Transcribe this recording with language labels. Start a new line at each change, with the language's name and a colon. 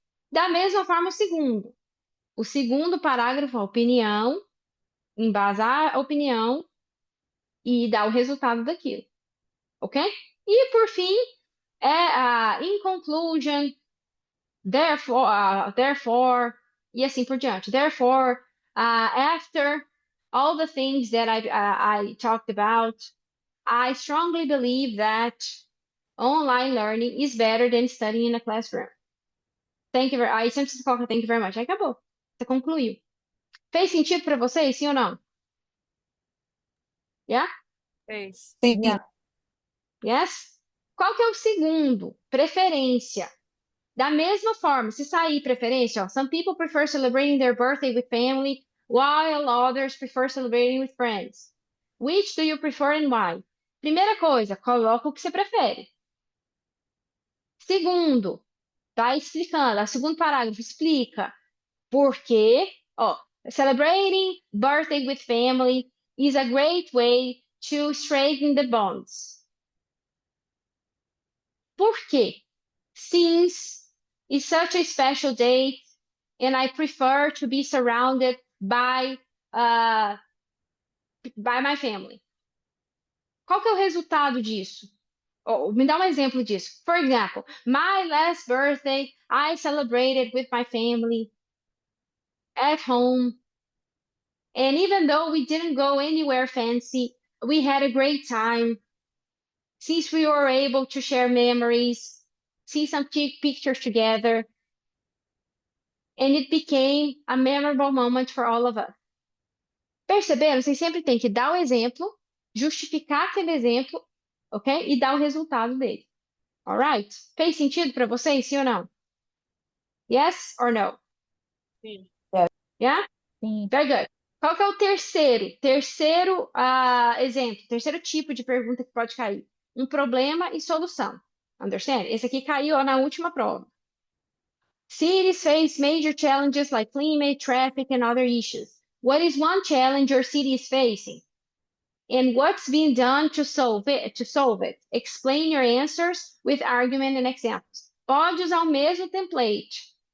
Portuguese: Da mesma forma, o segundo. O segundo parágrafo, a opinião, embasar a opinião e dar o resultado daquilo, ok? E, por fim,
English: in conclusion, therefore,
Portuguese: e assim por diante.
English: Therefore, after all the things that I talked about, I strongly believe that online learning is better than studying in a classroom.
Portuguese: Aí sempre você coloca
English: thank you very much.
Portuguese: Aí acabou. Você concluiu. Fez sentido para vocês, sim ou não?
English: Yeah?
Portuguese: Fez. Sim.
English: Yes?
Portuguese: Qual que é o segundo? Preferência. Da mesma forma, se sair preferência, ó,
English: some people prefer celebrating their birthday with family, while others prefer celebrating with friends. Which do you prefer and why?
Portuguese: Primeira coisa, coloca o que você prefere. Segundo, tá explicando. O segundo parágrafo explica por quê.
English: Ó, celebrating birthday with family is a great way to strengthen the bonds.
Portuguese: Por quê?
English: Since it's such a special day and I prefer to be surrounded by my family.
Portuguese: Qual que é o resultado disso? Me dá um exemplo disso.
English: For example, my last birthday, I celebrated with my family at home. And even though we didn't go anywhere fancy, we had a great time. Since we were able to share memories, see some pictures together, and it became a memorable moment for all of us.
Portuguese: Perceberam? Vocês sempre têm que dar o exemplo, justificar aquele exemplo, ok? E dar o resultado dele.
English: Alright?
Portuguese: Fez sentido para vocês, sim ou não?
English: Yes or no?
Portuguese: Sim.
English: Yeah?
Portuguese: Sim.
English: Very good.
Portuguese: Qual que é o terceiro exemplo, terceiro tipo de pergunta que pode cair? Um problema e solução.
English: Understand?
Portuguese: Esse aqui caiu na última prova.
English: Cities face major challenges like climate, traffic, and other issues. What is one challenge your city is facing? And what's being done to solve it? Explain your answers with argument and examples.
Portuguese: Pode usar o mesmo template.